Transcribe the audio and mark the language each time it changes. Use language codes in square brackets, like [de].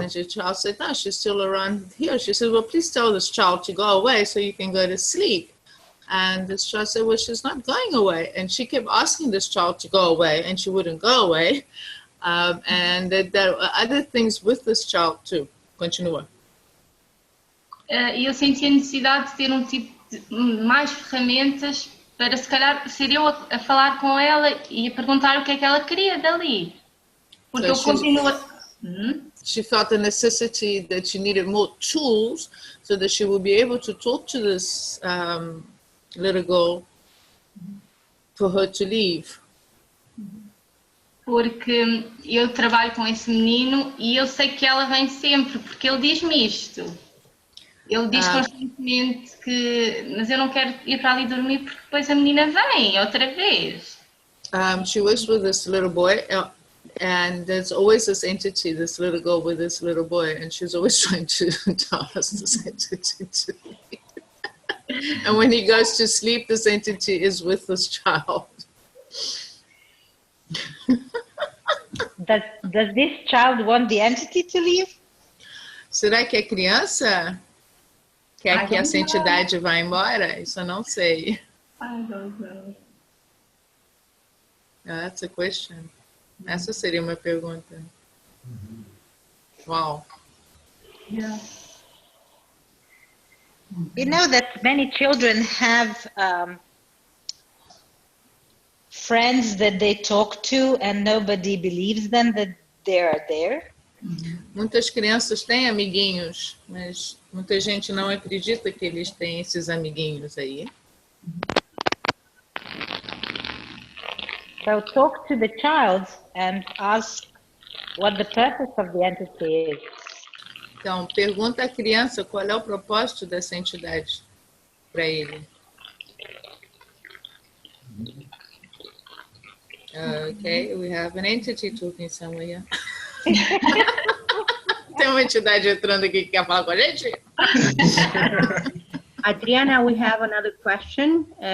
[en] And the child said, "No, she's still around here." She said, "Well, please tell this child to go away so you can go to sleep." And this child said, "Well, she's not going away," and she kept asking this child to go away, and she wouldn't go away. And there are other things with this child too. [pt] Continua. Eu senti a necessidade de ter mais ferramentas para, se calhar, ser eu a falar com ela e a perguntar o que é que ela queria dali. Porque eu continuo... [en] She felt the necessity that she needed more tools so that she would be able to talk to this little girl for her to leave. [pt] Porque eu trabalho com esse menino e eu sei que ela vem sempre, porque ele diz-me isto. Ele diz constantemente que, mas eu não quero ir para ali dormir porque depois a menina vem outra vez. [en] She works with this little boy and there's always this entity, this little girl with this little boy, and she's always trying to tell us this entity to leave. And when he goes to sleep, this entity is with this child. Does this child want the entity to leave? [pt] Será que a criança quer que essa entidade vá embora? Isso eu não sei. [en] I don't know. That's a question. [pt] Essa seria uma pergunta. [en] Wow. Yeah. You know that many children have friends that they talk to and nobody believes them that they are there. [pt] Muitas crianças têm amiguinhos, mas muita gente não acredita que eles têm esses amiguinhos aí. [en] So talk to the child and ask what the purpose of the entity is. [pt] Então, pergunta à criança qual é o propósito dessa entidade para ele. [en] Okay, we have an entity talking somewhere. [pt] Tem uma entidade entrando aqui que quer falar com a gente? [en] Adriana, we have another question.